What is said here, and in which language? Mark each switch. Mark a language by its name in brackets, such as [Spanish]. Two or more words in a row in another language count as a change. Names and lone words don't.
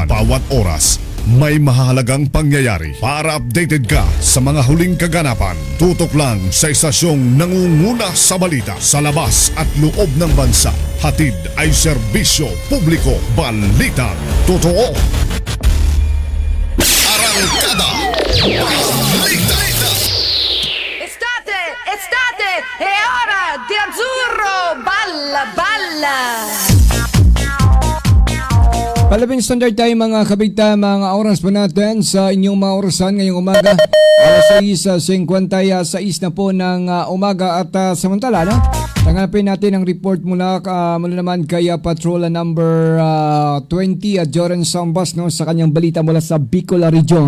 [Filipino] Bawat oras, may mahahalagang pangyayari. Para updated ka sa mga huling kaganapan, tutok lang sa istasyong nangunguna sa balita sa labas at loob ng bansa. Hatid ay serbisyo publiko, balitang totoo. Arangkada Balita. [Italian] Estate, è ora di azzurro, balla, balla. [English] Palabing standard time [Filipino] mga kabigta, mga oras po natin sa inyong mga orasan ngayong umaga. Alas 6:56 na po ng umaga at samantala, no? Tanggapin natin ang report mula naman kay Patrol number 20 at Joren Sambas, no, sa kanyang balita mula sa Bicol Region.